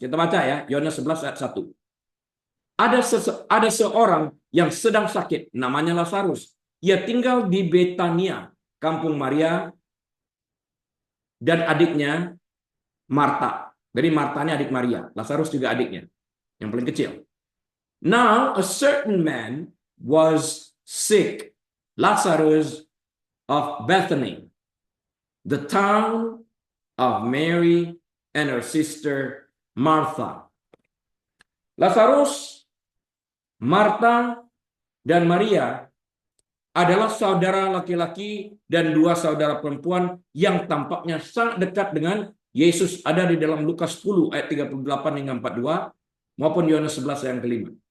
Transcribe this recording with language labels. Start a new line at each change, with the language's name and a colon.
Indonesian: Kita baca ya, Yohanes 11 ayat 1. Ada seorang yang sedang sakit, namanya Lazarus. Ia tinggal di Betania, kampung Maria dan adiknya Marta. Jadi Marta ini adik Maria, Lazarus juga adiknya, yang paling kecil.
English: Now a certain man was sick, Lazarus of Bethany, the town of Mary and her sister Martha.
Indonesian: Lazarus, Marta, dan Maria adalah saudara laki-laki dan dua saudara perempuan yang tampaknya sangat dekat dengan Yesus, ada di dalam Lukas 10 ayat 38 hingga 42 maupun Yohanes 11 ayat yang kelima.